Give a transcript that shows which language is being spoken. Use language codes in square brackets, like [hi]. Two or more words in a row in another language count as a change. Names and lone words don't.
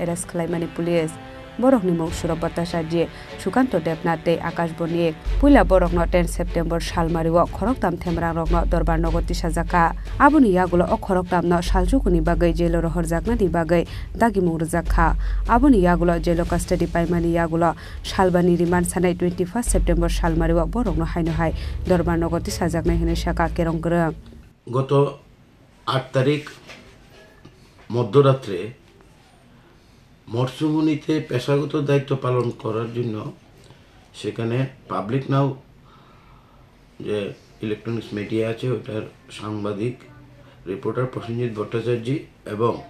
[trp] Arrest Klaimani Police Borokni Mok Surabata Saji Sukanto Depnate Akash Boniek Pula Borokno 10 September Shalmario Khoroktam Themrang Rokno Dorbar Nogoti Sajaka Abuni Yagulo Khoroktam no Shaljukuni Bagai Jelo Rohorjakna di Bagai Dagi Murjakha Abuni Yagulo Jelo Custody Paimani Yagulo Shalbani Riman Sanai 21 September Shalmario Borokno Haino Hai Dorbar Nogoti Sajakna Hine Shaka Keronggrang [bn] গত 8 তারিখ মধ্যরাত্রে মরসুমনিতে পেশাগত দায়িত্ব পালন করার জন্য সেখানে পাবলিক নাও যে [en] electronics media [bn] আছে ওটার সাংবাদিক রিপোর্টার প্রসেনজিৎ ভট্টাচার্য এবং